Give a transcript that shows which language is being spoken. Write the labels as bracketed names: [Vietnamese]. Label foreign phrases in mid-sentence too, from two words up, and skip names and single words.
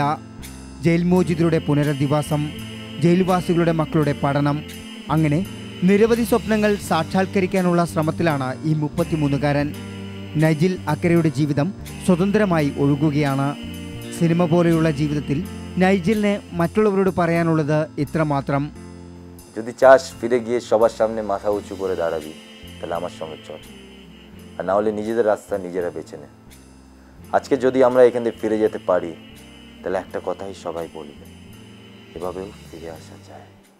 [Malayalam] ജയിൽ മോചിതരുടെ പുനരധിവാസം, ജയിൽവാസികളുടെ മക്കളുടെ പഠനം, അങ്ങനെ നിരവധി സ്വപ്നങ്ങൾ സാക്ഷാത്കരിക്കാനുള്ള ശ്രമത്തിലാണ് ഈ 33-കാരൻ. നൈജിൽ അക്കരയുടെ ജീവിതം സ്വതന്ത്രമായി ഒഴുകുകയാണ്. സിനിമ പോലെയുള്ള ജീവിതത്തിൽ നൈജിലിന് മറ്റുള്ളവരോട് പറയാനുള്ളത് ഇത്രമാത്രം: [Bangla] যদি চাস ফিরে গিয়ে সবার সামনে মাথা উঁচু করে দাঁড়াবি, তাহলে আমার সঙ্গে চল, আর না হলে নিজেদের রাস্তা নিজেরা বেছে নে। আজকে যদি আমরা এখান থেকে ফিরে যেতে পারি, তাহলে একটা কথাই সবাই বলবে, এভাবেও ফিরে আসা যায়।